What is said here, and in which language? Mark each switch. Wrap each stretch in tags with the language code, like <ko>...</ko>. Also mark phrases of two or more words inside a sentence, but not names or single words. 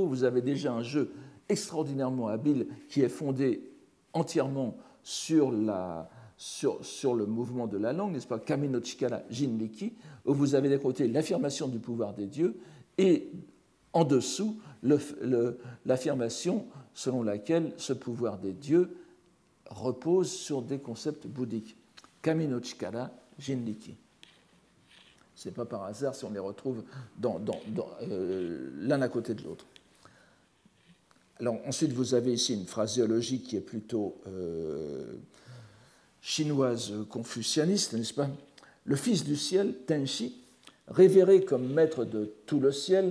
<fr>Vous avez déjà un jeu extraordinairement habile qui est fondé entièrement sur le mouvement de la langue, n'est-ce pas?</fr> <ja>神の力 神力,</ja> <fr>où vous avez d'un côté l'affirmation du pouvoir des dieux et en dessous l'affirmation selon laquelle ce pouvoir des dieux repose sur des concepts bouddhiques.</fr> <ja>神の力 神力.</ja> <fr>Ce n'est pas par hasard si on les retrouve l'un à côté de l'autre. Alors, ensuite, vous avez ici une phraséologie qui est plutôt chinoise confucianiste, n'est-ce pas? Le Fils du ciel, Tenshi, révéré comme maître de tout le ciel.</fr>